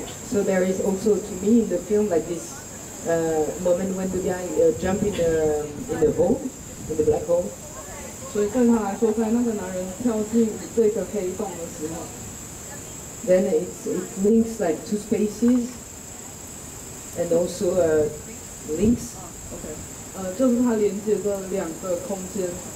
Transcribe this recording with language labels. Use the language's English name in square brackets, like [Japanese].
[English] So there is also to me in the film like this moment when the guy jump in the hole, in the black hole. [Chinese] 所以对他来说，在那个男人跳进这个黑洞的时候 [English] ，then it links like two spaces and also links. Okay. [Chinese] 就是它连接着两个空间